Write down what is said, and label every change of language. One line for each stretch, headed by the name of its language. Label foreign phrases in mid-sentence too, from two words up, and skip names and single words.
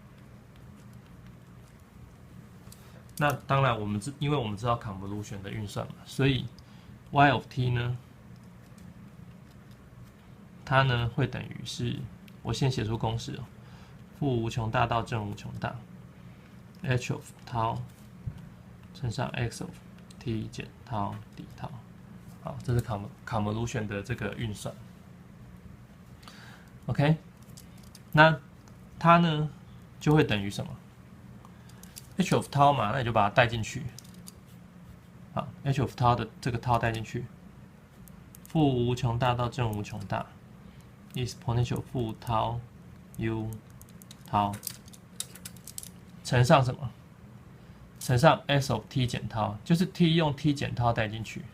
Chinese: 那當然因為我們知道 convolution 的運算嘛，所以
English: y of t
Chinese: 呢，它呢会等於是，我先寫出公式哦。負無窮大到正無窮大 ，
English: h of tau
Chinese: 乘上
English: x of t
Chinese: 減
English: tau d tau，
Chinese: 好，這是 convolution 的這個運算。OK， 那它呢就會等於什麼 ？
English: h of tau
Chinese: 嘛，那你就把它帶進去。好 ，
English: h of tau
Chinese: 的這個 tau 帶進去，負無窮大到正無窮大 ，exponential 負 tau u。tau 乘上什麼？乘上
English: s of t
Chinese: 減 tau， 就是 t 用 t 減 tau 帶進去。